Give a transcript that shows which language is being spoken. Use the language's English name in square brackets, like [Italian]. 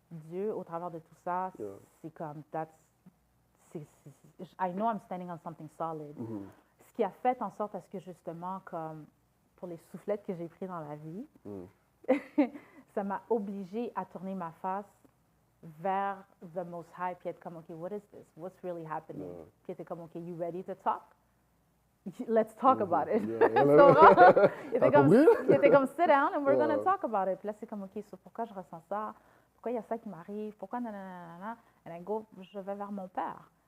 [French] Dieu, au travers de tout ça, c'est comme, [English] I know I'm standing on something solid. [French] Ce qui a fait en sorte à ce que, justement, comme pour les soufflettes que j'ai pris dans la vie, ça m'a obligée à tourner ma face vers [English] the most high, [French] puis être comme, OK, [English] what is this? What's really happening? [French] Puis être comme, [English] OK, you ready to talk? Let's talk about it. [French] Il était comme, [English] sit down and we're going to talk about it. [French] Puis là, c'est comme, OK, so pourquoi je ressens ça? Pourquoi il y a ça qui m'arrive? Pourquoi nanana? And je vais vers mon père.